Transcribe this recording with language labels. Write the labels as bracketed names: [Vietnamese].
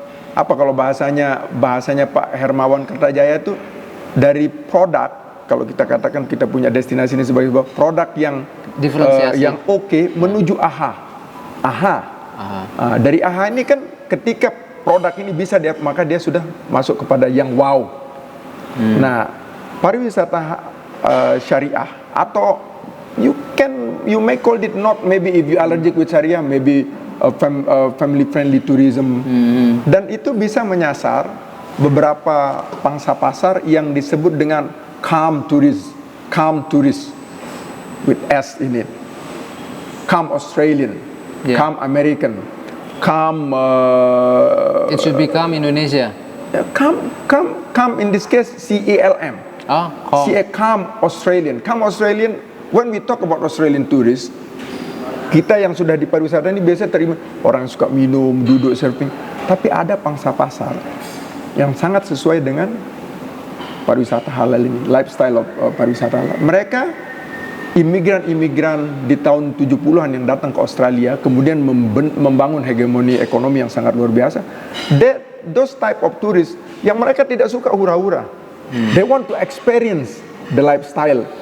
[Indonesian] Apa kalau bahasanya Pak Hermawan Kertajaya itu dari produk, kalau kita katakan kita punya destinasi ini sebagai sebuah produk yang yang oke, menuju AHA. Dari AHA ini kan ketika produk ini bisa maka dia sudah masuk kepada yang wow. Nah, pariwisata syariah atau [English] you may call it not, maybe if you allergic with syariah, maybe family friendly tourism. [Indonesian] Dan itu bisa menyasar beberapa pangsa pasar yang disebut dengan [English] calm tourist with S in it, calm Australian, calm American, calm it should become Indonesia. Calm in this case CALM. Calm Australian. When we talk about Australian tourists, [Indonesian] kita yang sudah di pariwisata ini biasa terima orang yang suka minum, duduk surfing, tapi ada pangsa pasar yang sangat sesuai dengan pariwisata halal ini, lifestyle of pariwisata halal. Mereka imigran di tahun 70-an yang datang ke Australia, kemudian membangun hegemoni ekonomi yang sangat luar biasa. [English] Those type of tourists [Indonesian] yang mereka tidak suka hura-hura. [English] They want to experience the lifestyle.